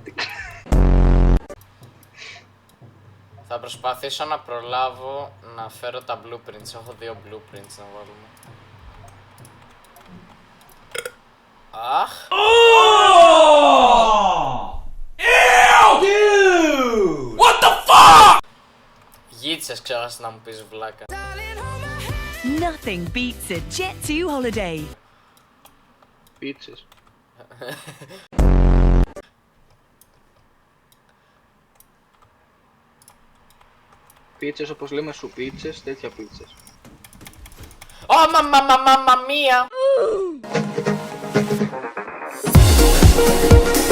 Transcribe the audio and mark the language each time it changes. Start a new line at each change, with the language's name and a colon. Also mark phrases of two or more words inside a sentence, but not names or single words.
Greek: Θα προσπαθήσω να προλάβω να φέρω τα blueprints. Έχω 2 blueprints να βάλουμε. Αχ! Γίτσες ξέχασες να μου πεις βλάκα.
English: Nothing beats a Jet2 holiday.
Greek: Πίτσες. Πίτσες όπως λέμε σου πίτσες, τέτοια πίτσες. Ω, μαμά μία!